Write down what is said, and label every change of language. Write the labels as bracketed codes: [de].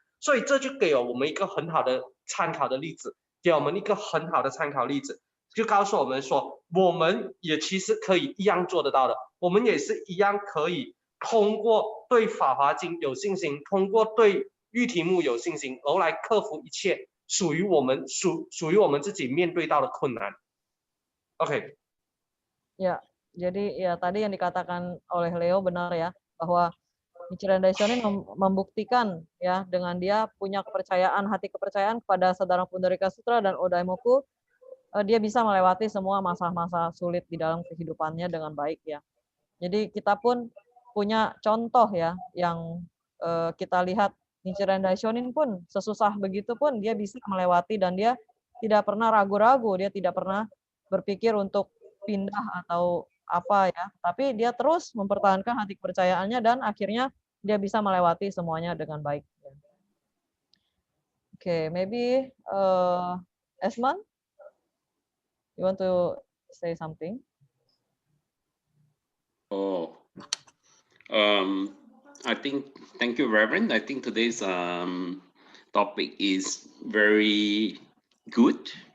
[zh] 所以这就给了我们一个很好的参考的例子，给我们一个很好的参考例子，就告诉我们说，我们也其实可以一样做得到的，我们也是一样可以通过对法华经有信心，通过对御题目有信心，而来克服一切属于我们自己面对到的困难。 OK。 [id] Ya, jadi ya tadi yang dikatakan oleh Leo benar ya, bahwa Nichiren Daishonin membuktikan ya dengan dia punya kepercayaan, hati kepercayaan kepada Sadhana Pundarika Sutra dan Odaimoku, dia bisa melewati semua masa-masa sulit di dalam kehidupannya dengan baik ya. Jadi kita pun punya contoh ya yang kita lihat Nichiren Daishonin pun sesusah begitu pun dia bisa melewati dan dia tidak pernah ragu-ragu, dia tidak pernah berpikir untuk pindah atau apa ya, tapi dia terus mempertahankan hati kepercayaannya dan akhirnya dia bisa melewati semuanya dengan baik. [en] Okay, maybe Esman, you want to say something? Oh, I think, thank you, Reverend. I think today's topic is very good.